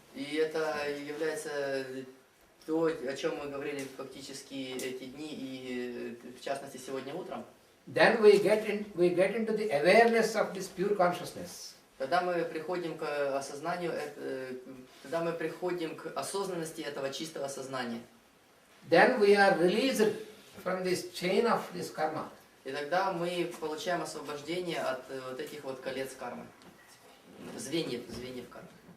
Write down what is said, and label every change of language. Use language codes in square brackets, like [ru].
[ru] И это является то, о чем мы говорили фактически эти дни и в частности сегодня утром. [en] Then we get into the awareness of this pure consciousness. [ru] Когда мы приходим к осознанию, когда мы приходим к осознанности этого чистого сознания. [en] Then we are released from this chain of this karma. [ru] И тогда мы получаем освобождение от вот этих вот колец кармы, звеньев кармы.